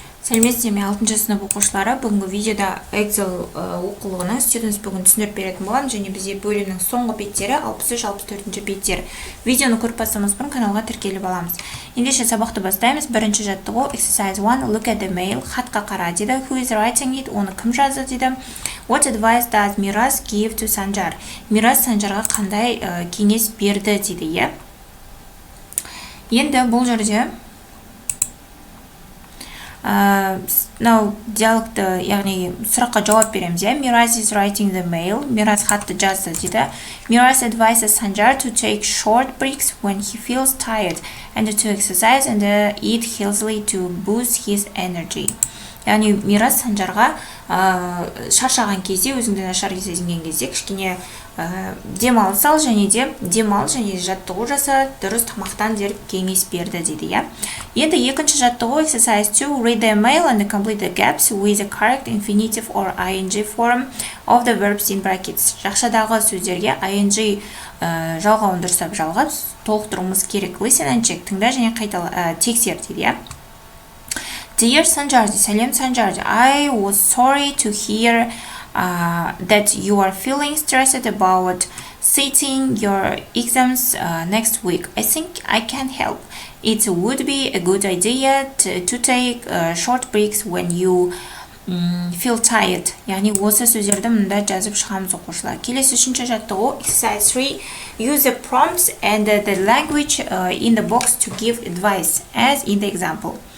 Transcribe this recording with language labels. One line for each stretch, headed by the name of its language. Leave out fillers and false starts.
Kazakh: Сәлеметсіздер ме 6-шы сынып оқушылары. Бүгінгі видеода Эксель оқулығының студентс бүгін түсіндіріп беретін боламын, және бізде бөлімнің соңғы беттері 63-64 беттер. Видеоны көріп бастамас бұрын каналға тіркеліп аламыз. Ендеше сабақты бастаймыз. Бірінші жаттығу
English: exercise 1 look at the mail.
Kazakh: Хатқа қара дейді.
English: Who is writing it?
Kazakh: Оны кім жазды дейді.
English: What advice does Miraz give to Sanjar?
Kazakh: Miraz Sanjarға қандай кеңес берді дейді, иә. Енді бұл жерде диалогты, яғни сұраққа жауап береміз, иә.
English: Miraz is writing the mail.
Kazakh: Miraz хатты жазды дейді.
English: Miraz advises Sanjar to take short breaks when he feels tired and to exercise and eat healthily to boost his energy.
Kazakh: Яғни Miraz Sanjarға шаршаған кезде, өзіңді нашар сезінген кезде кішкене демалыс ал және жаттығу жаса, дұрыс тамақтан деп кеңес берді дейді, иә. Енді екінші жаттығу
English: exercise 2 read the mail and complete the gaps with the correct infinitive or ing form of the verbs in brackets.
Kazakh: Жақшадағы сөздерге ing жалғауын дұрыстап жалғап толықтыруымыз керек.
English: Listen and check.
Kazakh: Тыңда және қайтала тексер дейді, иә.
English: Dear Sanjar, Salam Sanjar, I was sorry to hear that you are feeling stressed about sitting your exams next week. I think I can help. It would be a good idea to take short breaks when you feel tired.
Kazakh: Яғни осы сөздерді мұнда жазып шығамыз оқушылар. Келесі үшінші жаттығу
English: exercise 3 use the prompts and the language in the box to give advice as in the example.